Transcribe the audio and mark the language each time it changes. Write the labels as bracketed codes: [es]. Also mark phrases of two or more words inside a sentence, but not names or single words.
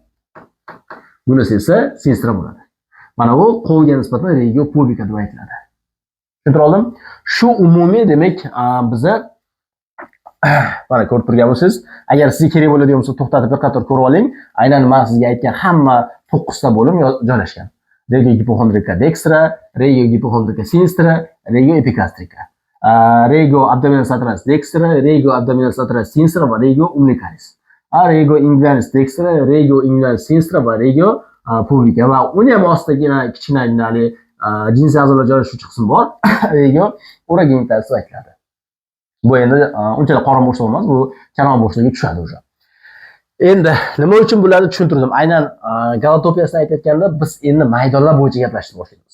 [uz] Bunisi esa sinstra bo'ladi. Mana bu qo'lga nisbatan [la] regio pubica [uz] deb aytiladi. Tushuntira oldim? Shu umumiy demak biza mana ko'rib turgan bo'lsangiz, agar sizga kerak bo'ladigan bo'lsa to'xtatib bir qator ko'rib oling. Aynan men sizga aytgan hamma 9 ta bo'lim joylashgan. [la] Regio gipohondrika dextra, regio gipohondrika sinstra, regio epigastrika. Regio abdominalis lateralis dextra, regio abdominalis lateralis sinstra va regio umbilicalis. Regio inguinalis dextra, regio inguinalis sinstra va regio pubica. [uz] Va uni ham ostidagina kichkina jinsiy a'zolar joylashuvchi qism bor. [la] Regio urogenital [uz] deb aytiladi. Bu endi unchalik qorin bo'shlig'i emas, bu kanal bo'shligiga tushadi o'sha. Endi nima uchun bularni tushuntirdim? Aynan galotopiyasini aytayotganda biz endi maydonlar bo'yicha gaplashishni boshlaymiz.